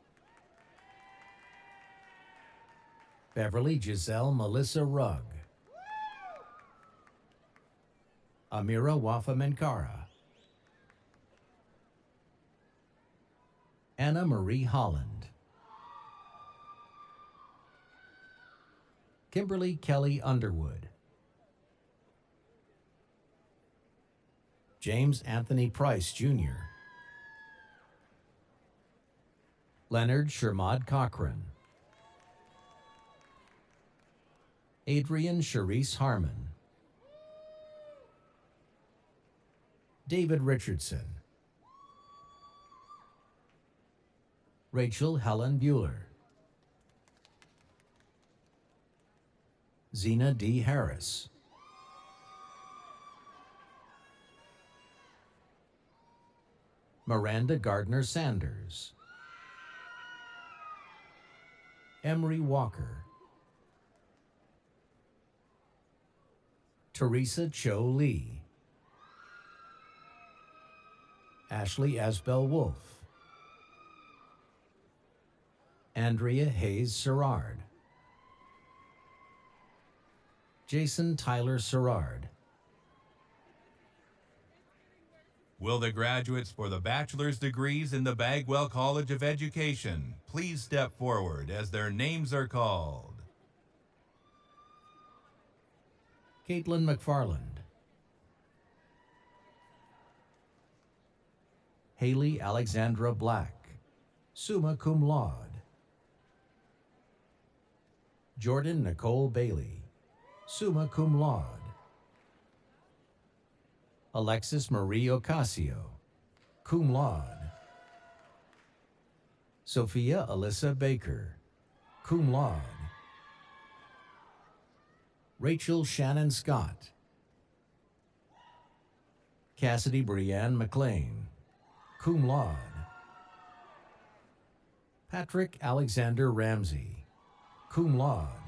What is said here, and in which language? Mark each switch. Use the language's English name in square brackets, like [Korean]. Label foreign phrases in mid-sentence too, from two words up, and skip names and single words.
[English] Beverly Giselle Melissa Rugg, Amira Wafa Menkara, Anna Marie Holland, Kimberly Kelly Underwood, James Anthony Price Jr., Leonard Shermad Cochran, Adrian Charisse Harmon, David Richardson, Rachel Helen Bueller, Zena D. Harris, Miranda Gardner Sanders, Emery Walker, Teresa Cho Lee, Ashley Asbel Wolf, Andrea Hayes Serrard, Jason Tyler Serrard, Will the graduates for the bachelor's degrees in the Bagwell College of Education please step forward as their names are called? Caitlin McFarland, Haley Alexandra Black, [Latin] summa cum laude, [English] Jordan Nicole Bailey, [Latin] summa cum laude, [English] Alexis Marie Ocasio, [Latin] cum laude, [English] Sophia Alyssa Baker, [Latin] cum laude, [English] Rachel Shannon Scott, Cassidy Brianne McLean, [Latin] cum laude, [English] Patrick Alexander Ramsey, [Latin] cum laude,